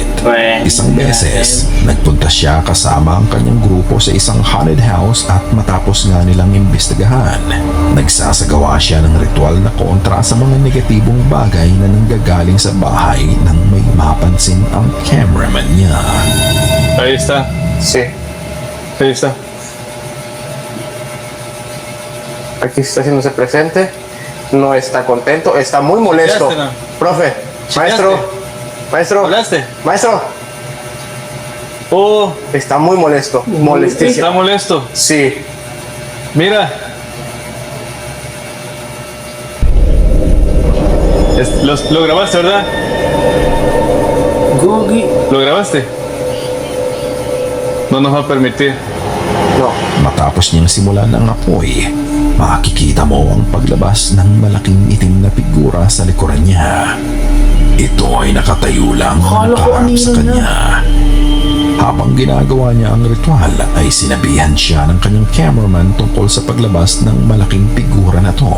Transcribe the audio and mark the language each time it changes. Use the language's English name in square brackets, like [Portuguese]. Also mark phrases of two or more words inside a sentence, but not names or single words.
[Filipino] Isang beses, nagpunta siya kasama ang kanyang grupo sa isang haunted house at matapos nga nilang imbestigahan, nagsasagawa siya ng ritual na kontra sa mga negatibong bagay na nanggagaling sa bahay nang may mapansin ang cameraman niya. [Spanish] Ahí está. Sí. Listo. Aquí está haciéndose presente. No está contento, está muy molesto. Chillaste, ¿no? Profe, maestro, maestro, ¿Hablaste? maestro, Oh, está muy molesto, está molestísimo. molesto. Sí, Mira. Lo grabaste, ¿verdad? Gogi. ¿Lo grabaste? No nos va a permitir. no. [Filipino] Matapos niyang simulan ang apoy, makikita mo ang paglabas ng malaking itim na figura sa likuran niya. Ito ay nakatayo lang Akala ko nakaharap sa anino kanya. Habang ginagawa niya ang ritual ay sinabihan siya ng kanyang cameraman tungkol sa paglabas ng malaking figura na to.